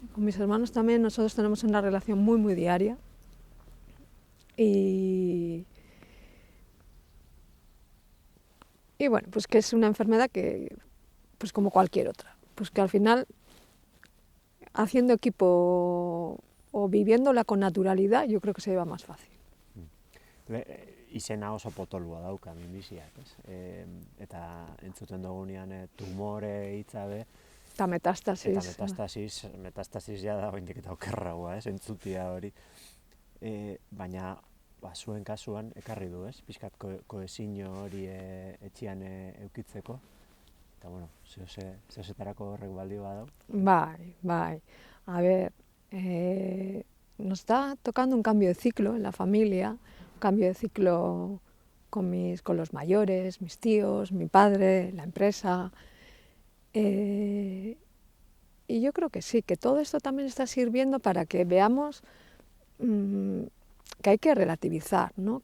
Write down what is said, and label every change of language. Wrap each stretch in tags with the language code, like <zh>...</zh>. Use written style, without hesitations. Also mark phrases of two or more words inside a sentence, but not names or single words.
<es>Con mis hermanos también nosotros tenemos una relación muy, muy diaria. Y bueno, pues que es una enfermedad que, pues como cualquier otra, pues que al final, haciendo equipo o viviéndola con naturalidad, yo creo que se lleva más fácil.</es> <eu>Izena oso potolua dauka minbiziak, ez? Eta entzuten dugunean tumore hitza be, Eta metastasis. eta metastasis ja da oraindik eta okerragoa, ez? Entzutia hori. Baina zuen kasuan ekarri du, ez? Pixkat kohesinio hori etxean eukitzeko. Eta bueno, zeozetarako horrek balio badau. Bai.</eu> <es>A ver, nos está tocando un cambio de ciclo en la familia, un cambio de ciclo con los mayores, mis tíos, mi padre, la empresa. Y yo creo que sí, que todo esto también está sirviendo para que veamos que hay que relativizar, ¿no?</es>